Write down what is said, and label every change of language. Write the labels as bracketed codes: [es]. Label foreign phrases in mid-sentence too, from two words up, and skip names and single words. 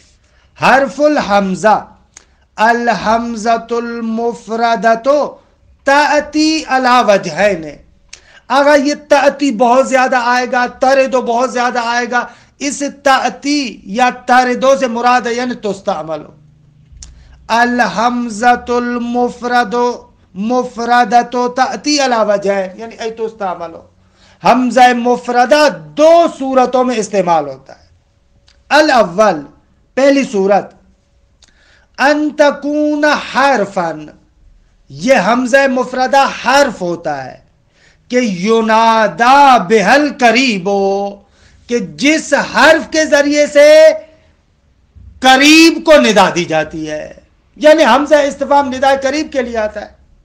[ar] حرف الحمزہ، الحمزۃ المفردۃ تأتی علی وجہین. [ur] اگر یہ تأتی بہت زیادہ آئے گا، تردو بہت زیادہ آئے گا، اس تأتی یا تردو سے مراد ہے یعنی تستعمل. [ar] الحمزۃ مفردۃ تأتی علی وجہین یعنی ای تستعمل. [ur] حمزہ مفردہ دو صورتوں میں استعمال ہوتا ہے. [ar] الاول، [ur] پہلی صورت، [ar] ان تکون حرفا، [ur] یہ حمزہ مفردہ حرف ہوتا ہے کہ [ar] ینادا بہل قریب، [ur] کہ جس حرف کے ذریعے سے قریب کو ندا دی جاتی ہے، یعنی حمزہ استفہام ندا قریب کے لیے آتا ہے.